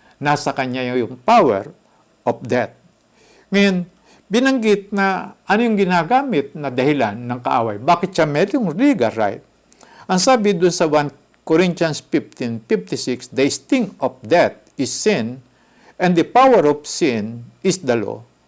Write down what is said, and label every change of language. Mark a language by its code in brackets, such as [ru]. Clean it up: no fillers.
[tl] Nasa kanya yung [en] power of death. [tl] Ngayon, binanggit na ano yung ginagamit na dahilan ng kaaway. Bakit siya merong legal right? Ang sabi doon sa [en] 1 Corinthians 15:56, the sting of death is sin, and the power of sin is the law.